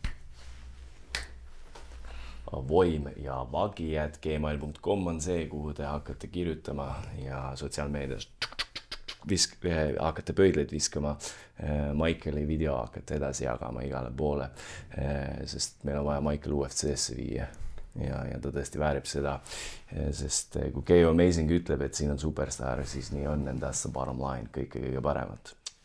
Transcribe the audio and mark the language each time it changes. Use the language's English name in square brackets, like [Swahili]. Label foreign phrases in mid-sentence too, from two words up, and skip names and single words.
[Estonian] Voim ja vagi@gmail.com on see, kuhu te hakkate kirjutama ja sotsiaalmeedias hakkate pöidleid viskama, Michaeli video hakkate edasi jagama igale poole, sest meil on vaja Michael UFC-sse viia ja ta tõesti väärib seda, sest kui Keijo Amazing ütleb, et siin on superstar, siis nii on, [English] and that's the bottom line, [Estonian] kõige paremat.